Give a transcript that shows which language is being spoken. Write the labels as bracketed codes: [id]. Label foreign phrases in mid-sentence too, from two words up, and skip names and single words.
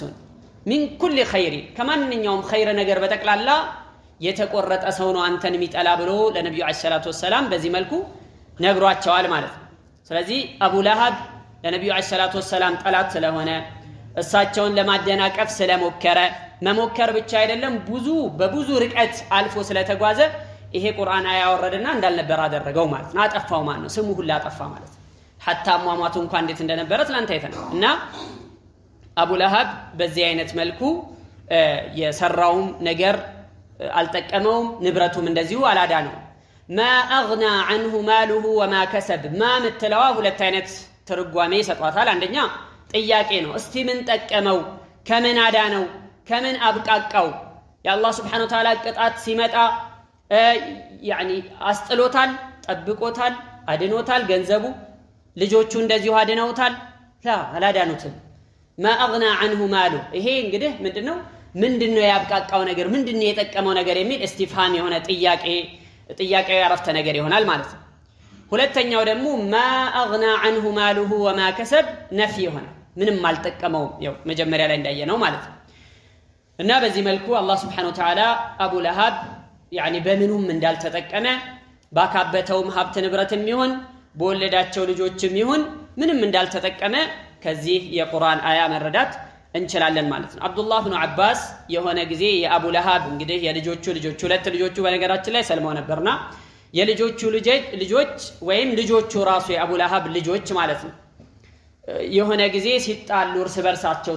[am] ነው። [ar] من كل خير [am] ከማንኛውም ኸይር ነገር በጠቅላላ የተቆረጠ ሰው ነው አንተን የሚጠላ ብሎ ለነብዩ [ar] عليه الصلاة والسلام [am] በዚህ መልኩ ነግሯቸዋል ማለት ነው። ስለዚህ አቡ ለሃብ ለነብዩ [ar] عليه الصلاة والسلام [am] ጠላት ስለሆነ እሳቸውን ለማደናቀፍ ስለሞከረ መሞከር ብቻ አይደለም በብዙ ርቀት አልፎ ስለተጓዘ ይሄ ቁርአን አያወረደና እንዳልነበር አደረገው ማለት ነው። አጠፋው ማለት ነው፣ ስሙ ሁሉ አጠፋ ማለት ነው። hatta ሟሟቱ እንኳን እንዴት እንደነበረ ትላንት አይተናል። እና አቡ ለሃብ በዚህ አይነት መልኩ የሰራውም ነገር አልጠቀመውም፣ ንብረቱም እንደዚሁ አላዳነው። [ar] ما اغنى عنه ماله وما كسب ما [am] ምትለዋ ሁለት አይነት ትርጓሜ ይሰጧታል። አንደኛ ጥያቄ ነው፣ እስቲ ምን ጠቀመው፣ ከምን አዳነው፣ ከምን አብቃቃው። የአላህ [ar] سبحانه وتعالى [am] ቅጣት ሲመጣ ያኒ አስጥሎታል፣ ጠብቆታል፣ አድኖታል፣ ገንዘቡ ልጆቹ እንደዚሁ አድነውታል። አላዳኑትም። [ar] ما اغنى عنه ماله [am] ይሄ እንግዲህ ምንድነው ያብቃቃው ነገር፣ ምንድነው የጠቀመው ነገር የሚል እስቲፍሃም የሆነ ጥያቄው ያረፍተ ነገር ይሆናል ማለት ነው። ሁለተኛው ደግሞ [ar] ما اغنى عنه ماله وما كسب نفي [am] ይሆናል፣ ምንም አልጠቀመውም፣ ያው መጀመሪያ ላይ እንዳየነው ማለት ነው። እና በዚህ መልኩ አላህ [ar] سبحانه وتعالى [am] አቡ ለሃብ ያኒ በምኑም እንዳልተጠቀመ ባካበተውም ሀብት ንብረትም ይሁን በወለዳቸው ልጆችም ይሁን ምንም እንዳልተጠቀመ ከዚህ የቁርአን አያ መረዳት እንችላለን ማለት ነው። አብዱላህ ኢብኑ አባስ የሆነ ጊዜ የአቡ ለሃብ እንግዲህ የልጆቹ ሁለት ልጆቹ በነገራችን ላይ ሰልመው ነበርና የልጆቹ ልጆች ወይም ልጆቹ ራሱ የአቡ ለሃብ ልጆች ማለት ነው የሆነ ጊዜ ሲጣሉ እርስ በርሳቸው